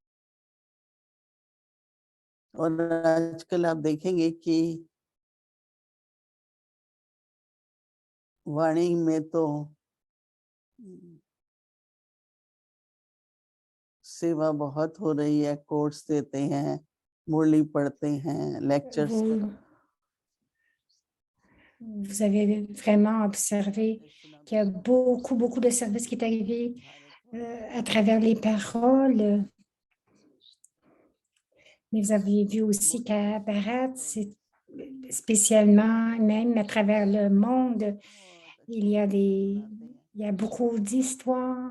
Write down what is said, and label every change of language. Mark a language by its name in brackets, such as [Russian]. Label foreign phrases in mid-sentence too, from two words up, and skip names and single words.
[Hindi] और आजकल आप देखेंगे कि वाणी में तो सेवा बहुत हो रही है। कोर्स देते हैं, मुरली पढ़ते हैं, लेक्चर्स। [French] Vous avez vraiment observé qu'il y a beaucoup de services qui est arrivé à travers les paroles. Mais vous avez vu aussi qu'à Bharat, c'est spécialement, même à travers le monde, il y a beaucoup d'histoires.